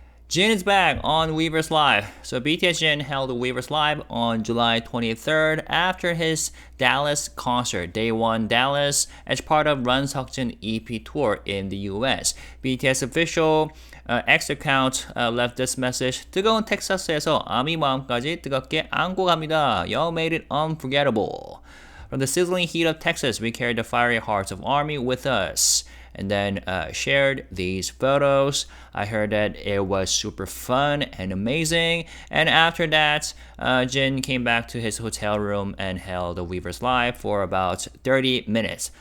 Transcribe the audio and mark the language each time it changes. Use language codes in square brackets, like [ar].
[en] Jin is back on Weverse Live. So BTS Jin held Weverse Live on July 23rd after his Dallas concert, Day 1 Dallas, as part of RUNSEOKJIN EP tour in the US. BTS official X account left this message. [ko] 뜨거운 텍사스에서 아미 마음까지 뜨겁게 안고 갑니다. [en] Y'all made it unforgettable. From the sizzling heat of Texas, we carried the fiery hearts of ARMY with us. And then shared these photos. I heard that it was super fun and amazing. And after that, Jin came back to his hotel room and held a Weverse Live for about 30 minutes.